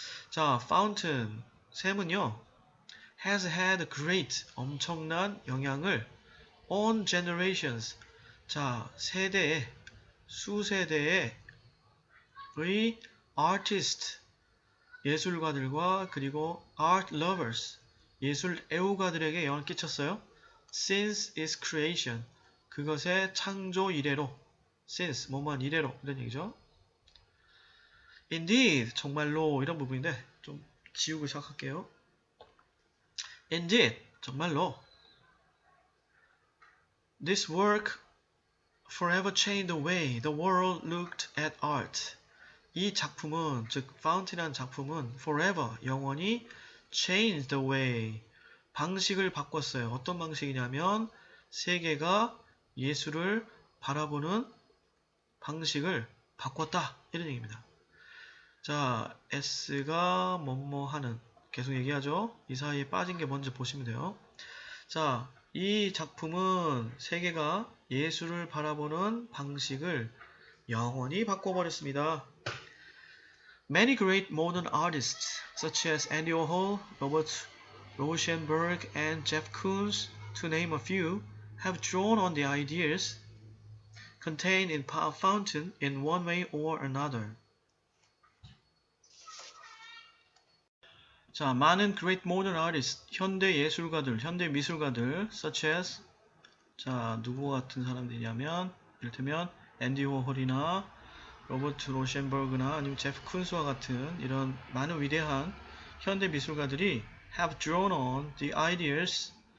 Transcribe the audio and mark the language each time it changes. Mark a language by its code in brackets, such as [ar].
[ko] 자, fountain, 샘은요, [en] has had great, [ko] 엄청난 영향을 [en] on generations, [ko] 자, 수세대의 artist, 예술가들과 그리고 [en] art lovers, [ko] 예술 애호가들에게 영향을 끼쳤어요. [en] Since its creation, [ko] 그것의 창조 이래로, since, 뭐만 이래로, 이런 얘기죠. Indeed, 정말로, 이런 부분인데 좀 지우고 시작할게요. [en] Indeed, [ko] 정말로 [en] This work forever changed the way the world looked at art. [ko] 이 작품은, 즉 Fountain이라는 작품은 [en] forever, [ko] 영원히 [en] changed the way, [ko] 방식을 바꿨어요. 어떤 방식이냐면 세계가 예술을 바라보는 방식을 바꿨다. 이런 얘기입니다. 자, S가 뭐뭐 하는, 계속 얘기하죠. 이 사이에 빠진 게 뭔지 보시면 돼요. 자, 이 작품은 세계가 예술을 바라보는 방식을 영원히 바꿔버렸습니다. [en] Many great modern artists, such as Andy Warhol, Robert Rauschenberg, and Jeff Koons, to name a few, have drawn on the ideas contained in Fountain in one way or another. [ko] 자, 많은 [en] great modern artists, [ko] 현대 예술가들, 현대 미술가들, [en] such as, [ko] 자, 누구 같은 사람들이냐면, 이를테면 앤디 워홀이나 로버트 로셴버그나 아니면 제프 쿤스와 같은 이런 많은 위대한 현대 미술가들이 [en] have drawn on the ideas.